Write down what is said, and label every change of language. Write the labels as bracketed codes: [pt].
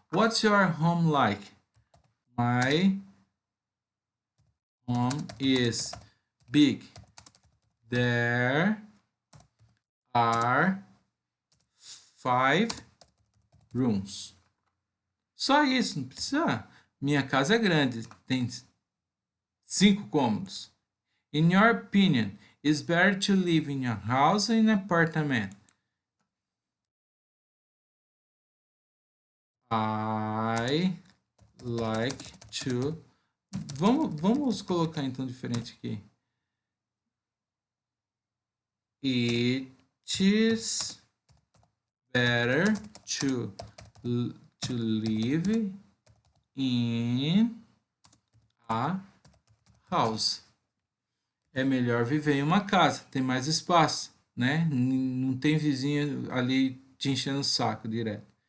[en] What's your home like? My home is big. There are 5 rooms. [pt] Só isso, não precisa. Minha casa é grande, tem 5 cômodos. [en] In your opinion, is better to live in a house or in an apartment? I like to... [pt] Vamos colocar então diferente aqui. [en] It is better to live in a house. [pt] É melhor viver em uma casa, tem mais espaço, né? Não tem vizinho ali te enchendo o saco direto.